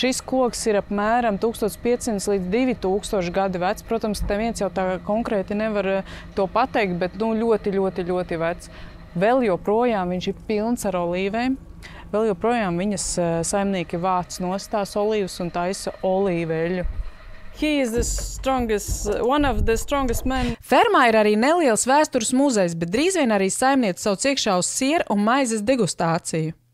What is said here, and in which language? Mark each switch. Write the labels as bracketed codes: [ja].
[lv] Šis koks ir apmēram 1500 līdz 2000 gadi vecs. Protams, te viens jau tā konkrēti nevar to pateikt, bet ļoti vecs. Vēl joprojām viņš ir pilns ar olīvēm. Vēl joprojām viņas saimnieki vāc nost tās olīvas un taisa olīveļu. [en] He is the strongest, one of the strongest men. [lv] Fermā ir arī neliels vēstures muzejs, bet drīz vien arī saimniece sauc iekšā uz siera un maizes degustāciju.